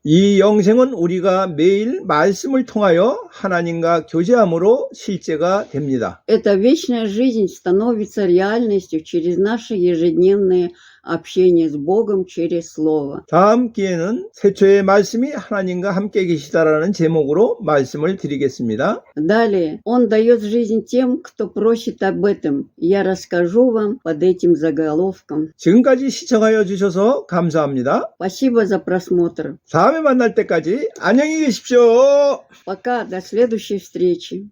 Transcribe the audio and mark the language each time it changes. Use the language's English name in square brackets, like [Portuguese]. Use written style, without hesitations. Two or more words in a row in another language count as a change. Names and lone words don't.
[Korean] 이 영생은 우리가 매일 말씀을 통하여 하나님과 교제함으로 실제가 됩니다. [Russian] Эта вечная жизнь становится реальностью через наше ежедневное общение с Богом через Слово. [Korean] 다음 기회는 태초의 말씀이 하나님과 함께 계시다라는 제목으로 말씀을 드리겠습니다. [Russian] Далее, Он дает жизнь тем, кто просит об этом. Я расскажу вам под этим заголовком. [Korean] 지금까지 시청하여 주셔서 감사합니다. [Russian] Спасибо за просмотр. [Korean] 다음에 만날 때까지 안녕히 계십시오. [Russian] Пока, до следующей встречи.